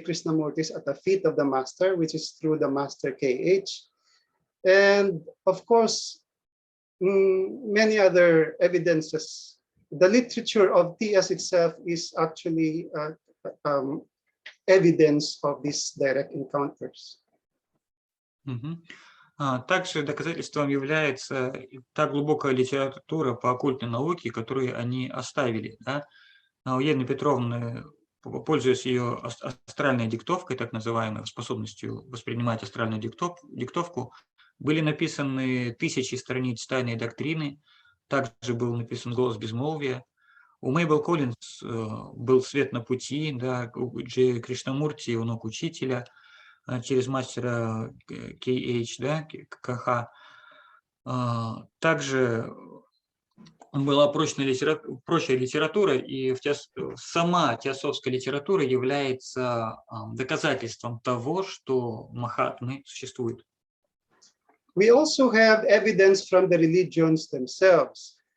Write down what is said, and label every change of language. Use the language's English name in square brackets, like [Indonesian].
[English] Krishnamurti's At the Feet of the Master, which is through the Master K.H. And of course, many other evidences. The literature of TS itself is actually evidence of these direct encounters. [Russian] Также доказательством является та глубокая литература по оккультной науке, которую они оставили. Да? У Елены Петровны, пользуясь ее астральной диктовкой, так называемой, способностью воспринимать астральную диктовку, были написаны тысячи страниц тайной доктрины, также был написан «Голос безмолвия». У Мейбл Коллинз был «Свет на пути», да, у Джей Кришнамурти, у ног учителя, через мастера К.Х., да, КХ. Также была прочная литература, и сама теософская литература является доказательством того, что махатмы существуют. [English] We also have evidence from the religions themselves.